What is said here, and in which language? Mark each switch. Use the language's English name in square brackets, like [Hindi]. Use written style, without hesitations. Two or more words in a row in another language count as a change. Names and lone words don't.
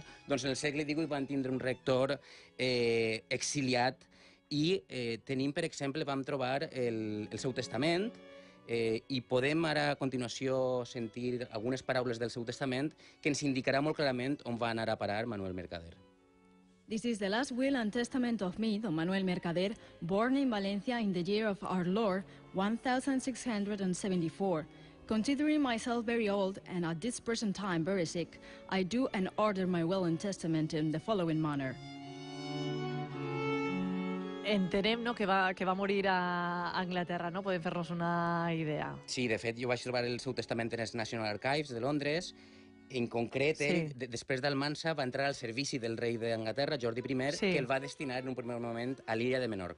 [Catalan] Doncs en el segle XVIII van tindre un rector exiliat i tenim, per exemple, vam trobar el seu testament, i podem ara a continuació sentir algunes paraules del seu testament que ens indicarà molt clarament on va anar a parar Manuel Mercader. [English] This is the last will and testament of me, Don Manuel Mercader, born in Valencia in the year of our Lord, 1674. Considering myself very old and at this present time very sick, I do and order my will and testament in the following manner. [Catalan] Entenem, no?, que va morir a Anglaterra, no? Podem fer-nos una idea. Sí, de fet, jo vaig trobar el seu testament en els National Archives de Londres. En concret, després d'Almansa, va entrar al servici del rei d'Anglaterra, Jordi I, que el va destinar en un primer moment a l'illa de Menorca.